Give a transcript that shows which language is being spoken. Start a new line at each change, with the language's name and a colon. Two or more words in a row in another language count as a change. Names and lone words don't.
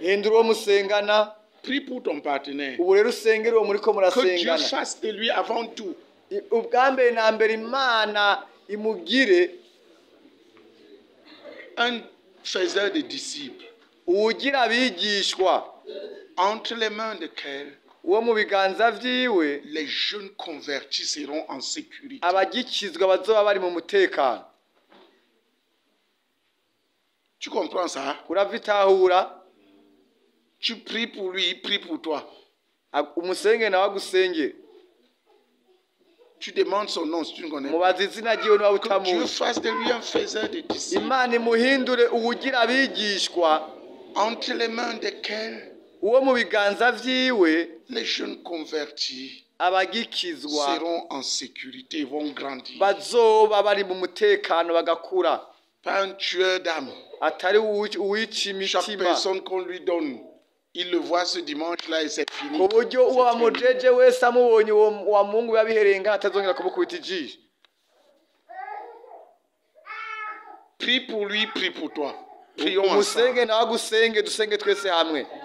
Rundi: Hindura uwo musengana.
French: Prie pour ton partenaire.
Rundi: Ubu rero usengere uwo muriko
French: Que Dieu
Rundi: murasengana.
French: fasse de lui avant tout
Rundi: Ubwa mbere na mbere Imana imugire
French: un faiseur de disciples.
Rundi: uwugira abigishwa,
French: Entre les mains desquels
Rundi: uwo mu biganza vyiwe
French: les jeunes convertis seront en sécurité.
Rundi: abagikizwa bazoba bari mu mutekano.
French: Tu comprends ça?
Rundi: Uravitahura?
French: Tu pries pour lui, il prie pour toi.
Rundi: Umusenge nawe agusenge.
French: Tu demandes son nom si tu ne connais pas.
Rundi: Mubaza izina ryiwe niba
French: Que Dieu
Rundi: utamuzi.
French: fasse de lui un faiseur de disciples.
Rundi: Imana imuhindure uwugira abigishwa,
French: Entre les mains desquels
Rundi: uwo mu biganza vyiwe
French: les jeunes convertis
Rundi: abagikizwa
French: seront en sécurité, vont grandir.
Rundi: bazoba bari mu mutekano bagakura.
French: Pas un tueur d'âme.
Rundi: Atari uwica
French: Chaque
Rundi: imitima.
French: personne qu'on lui donne, il le voit ce dimanche-là et c'est fini.
Rundi: Ku buryo uwo
French: C'est terminé.
Rundi: wamujeje wese amubonye wa Mungu yabiherenga atazongera kumukubita ijisho.
French: Prie pour lui, prie pour toi. Prions ensemble.
Rundi: Umusenge nawe agusenge, dusenge twese hamwe.